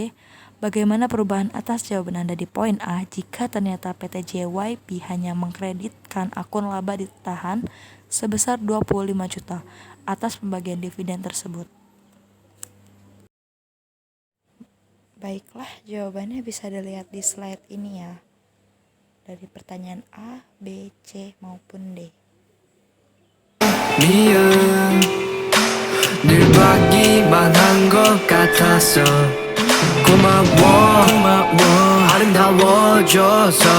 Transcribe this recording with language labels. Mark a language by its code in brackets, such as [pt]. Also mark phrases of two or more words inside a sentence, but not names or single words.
[id] Bagaimana perubahan atas jawaban Anda di poin A jika ternyata PT JYP hanya mengkreditkan akun laba ditahan sebesar 25 juta atas pembagian dividen tersebut? Baiklah, jawabannya bisa dilihat di slide ini ya. Dari pertanyaan A, B, C, maupun D. [ko] 늘 받기만 한 것 같았어 고마워 아름다워져서